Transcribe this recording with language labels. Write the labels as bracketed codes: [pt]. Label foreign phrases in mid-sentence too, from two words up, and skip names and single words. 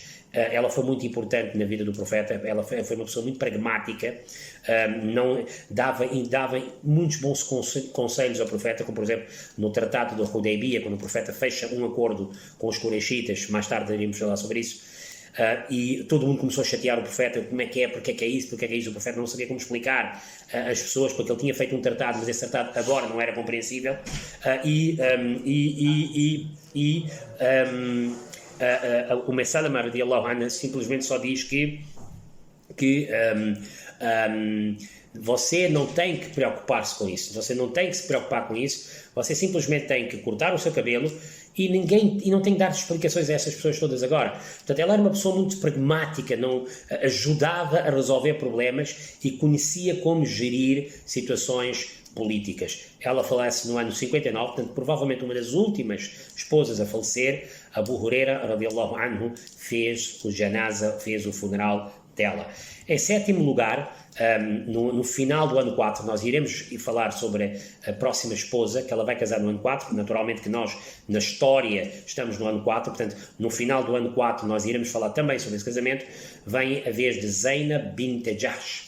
[pt] Ela foi muito importante na vida do profeta, ela foi uma pessoa muito pragmática, dava muitos bons conselhos ao profeta, como por exemplo no Tratado de Hudaybiyah, quando o profeta fecha um acordo com os Quraishitas, mais tarde iremos falar sobre isso. E todo mundo começou a chatear o profeta, como é que é, porque é que é isso, o profeta não sabia como explicar às pessoas, porque ele tinha feito um tratado, mas esse tratado agora não era compreensível, o Messalama [ar] رضي الله عنه [pt] simplesmente só diz que você não tem que preocupar-se com isso, você não tem que se preocupar com isso, você simplesmente tem que cortar o seu cabelo e não tem que dar explicações a essas pessoas todas agora. Portanto, ela era uma pessoa muito pragmática, não ajudava a resolver problemas e conhecia como gerir situações políticas. Ela falece no ano 59, portanto, provavelmente uma das últimas esposas a falecer. [ar] Abu Huraira, رضي الله عنه, [pt] fez o janaza, fez o funeral dela. Em 7º lugar, no final do ano 4, nós iremos falar sobre a próxima esposa, que ela vai casar no ano 4, naturalmente que nós, na história, estamos no ano 4, portanto, no final do ano 4 nós iremos falar também sobre esse casamento, vem a vez de Zainab bint Jahsh.